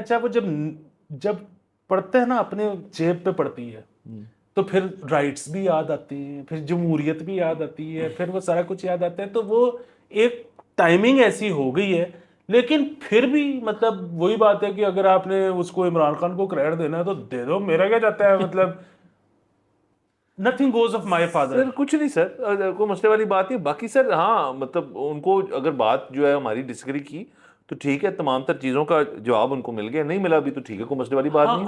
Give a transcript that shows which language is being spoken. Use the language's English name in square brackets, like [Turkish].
[Urdu] اچھا وہ جب پڑھتا ہے نا اپنے جیب پہ پڑتی ہے تو پھر رائٹس بھی یاد آتے ہیں, پھر جمہوریت بھی یاد آتی ہے, پھر وہ سارا کچھ یاد آتا ہے. تو وہ ایک ٹائمنگ ایسی ہو گئی ہے. لیکن پھر بھی مطلب وہی بات ہے کہ اگر آپ نے اس کو عمران خان کو کریڈٹ دینا ہے تو دے دو, میرا کیا جاتا ہے. [English] مطلب nothing goes of my father. [Urdu] سر کچھ نہیں سر, کوئی مسئلے والی بات نہیں. باقی سر ہاں مطلب ان کو اگر بات جو ہے ہماری ڈس ایگری کی تو ٹھیک ہے, تمام تر چیزوں کا جواب ان کو مل گیا, نہیں ملا بھی تو ٹھیک ہے, کوئی مسئلے والی بات نہیں.